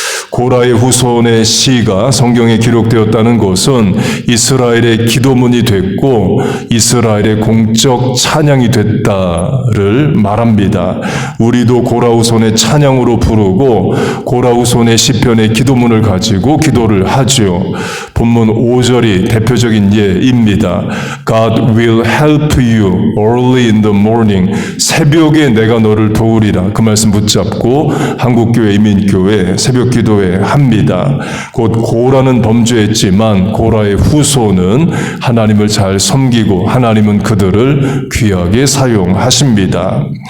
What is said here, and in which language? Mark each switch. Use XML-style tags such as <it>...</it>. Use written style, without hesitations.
<ko>고라의 후손의 시가 성경에 기록되었다는 것은 이스라엘의 기도문이 됐고 이스라엘의 공적 찬양이 됐다를 말합니다. 우리도 고라 후손의 찬양으로 부르고 고라 후손의 시편의 기도문을 가지고 기도를 하죠. 본문 5절이 대표적인 예입니다.</ko> <en>God will help you early in the morning.</en> <ko>새벽에 내가 너를 도우리라. 그 말씀 붙잡고 한국교회 이민교회 새벽 기도회 합니다. 곧 고라는 범죄했지만 고라의 후손은 하나님을 잘 섬기고 하나님은 그들을 귀하게 사용하십니다.</ko>